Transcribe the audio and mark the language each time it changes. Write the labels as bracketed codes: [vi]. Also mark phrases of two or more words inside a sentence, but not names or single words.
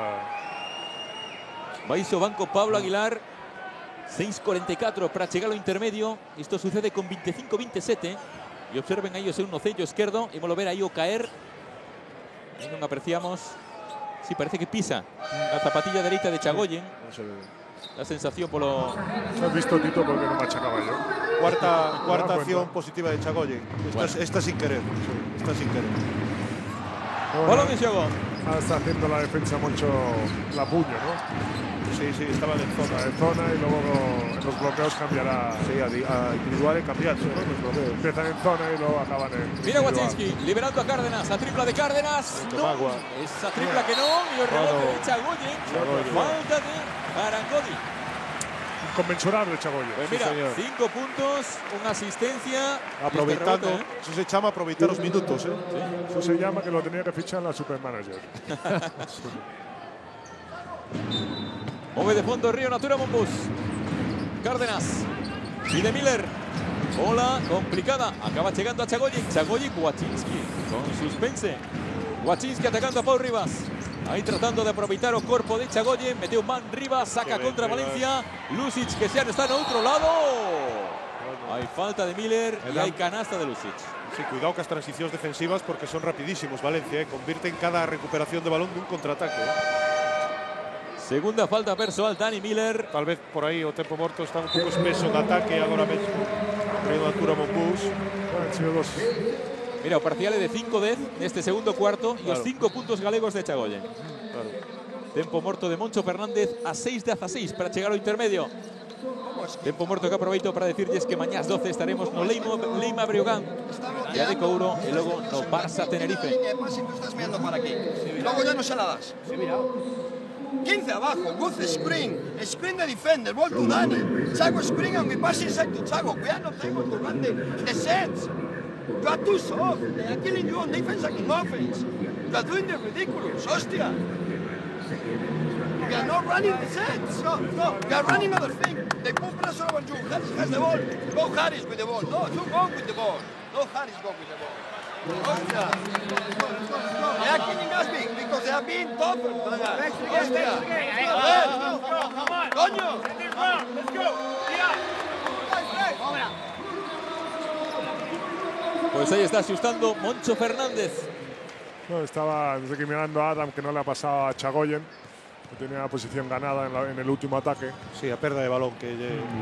[gl] Baixo banco Pablo Aguilar. 6:44 para chegar ao intermedio. Isto sucede con 25-27. E observen aí o seu nocello esquerdo. Imos lo ver aí o caer. Aí non apreciamos. Sí, parece que pisa a zapatilla dereita de Chagoyen. [es] La sensación polo... ¿Has visto, Tito, porque no machacaba yo? Cuarta acción positiva de Chagoyen. Esta sin querer. Esta sin querer. [gl] Balón en xogo. [es] Está haciendo la defensa mucho la puño, ¿no? Sí, estaban en zona. En zona y luego los bloqueos cambiará. Sí, a individual y cambiarse, ¿no? Los bloqueos. Empiezan en zona y luego acaban en. Mira Wachinski, liberando a Cárdenas, a tripla de Cárdenas. No, esa tripla que no, y el rebote de Chagoyen. Falta de Arangodi. Inconmensurable, Chagoyen. Pues mira, 5 puntos, una asistencia. Aproveitando, este rebote, eso se llama aproveitar los minutos, ¿eh? Sí. Eso se llama que lo tenía que fichar la Supermanager. [gl] Move de fondo Río Natura Monbus. Cárdenas. Pide Miller. Bola complicada. [es] Acaba llegando a Chagoyen. Chagoyen, Wachinski con suspense. [gl] Wachinski atacando a Pau Rivas. Ahí tratando de aproveitar o corpo de Chagoyen. Mete un man Rivas. Saca contra Valencia. Lucic que xa está en outro lado. [es] Hay falta de Miller y hay canasta de Lucic. Sí, cuidado con las transiciones defensivas porque son rapidísimos, Valencia. Convierten cada recuperación de balón de un contraataque. Segunda falta personal, Dani Miller. Tal vez por ahí [gl] o tempo morto está un pouco espeso de ataque agora mesmo. Río Natura Monbus. Mira, o parcial é de 5-10 neste segundo cuarto e os 5 puntos galegos de Chagoyen. Claro. Tempo morto de Moncho Fernández a 6:16 para chegar ao intermedio. Tempo morto que aproveito para decirles que mañás 12 estaremos no Leima Breogán, ya de Couro [es] y luego [gl] no Barça Tenerife. [es] Estás mirando para aquí. Luego ya no se la das. 15 abajo, [en] good screen de defender, ball to Dani. Chago screen and we pass inside to Chago. We are not able to run the sets. You are too soft. They are killing you on defense and in offense. You are doing the ridiculous, hostia. You are not running the sets. No, you are running other thing. They put pressure on you. Harris has the ball. Go Harris with the ball. No, you go with the ball. No Harris go with the ball. Hostia. They are killing us big because they are being tougher. [es] Hostia. Coño. [en] Let's go. [es] Pues ahí está asustando Moncho Fernández. No, estaba desde que mirando a Adam que no le ha pasado a Chagoyen, que tenía la posición ganada en el último ataque. [gl] Sí, a pérdida de balón que